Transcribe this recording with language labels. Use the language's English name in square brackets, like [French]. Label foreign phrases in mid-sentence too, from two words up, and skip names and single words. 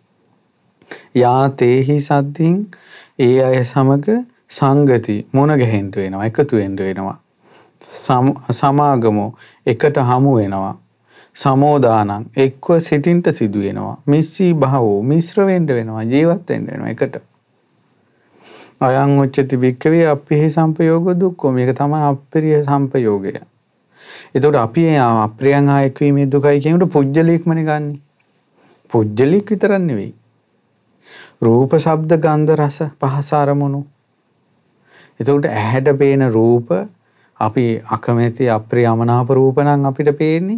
[Pali] යා තේහි සද්දින් [Sinhala] ඒ අය සමග සංගති මුණ ගැහෙන්න වෙනවා, එකතු වෙන්න වෙනවා. සමාගමෝ එකට හමු වෙනවා. සමෝදානං එක්ව සිටින්ට සිදු වෙනවා. [Pali] මිස්සී භවෝ [Sinhala] මිශ්‍ර වෙන්න වෙනවා, ජීවත් වෙන්න වෙනවා එකට. [Pali] අයං උච්චති භික්ඛවේ අප්පේහි සම්පයෝගෝ දුක්ඛෝ. [Sinhala] මේක තමයි අප්‍රිය සම්පයෝගය. එතකොට අපි අප්‍රියං හා එක්වීමේ දුකයි කියනකොට පුජ්‍යලීක්මනේ ගන්නෙ. පුජ්‍යලීක් විතරක් නෙවෙයි. රූප, ශබ්ද, ගන්ධ, රස, පහස අරමුණු. එතකොට ඇහැට පේන රූප අපි අකමැති අප්‍රිය අමනාප රූප නම් අපිට පේන්නේ.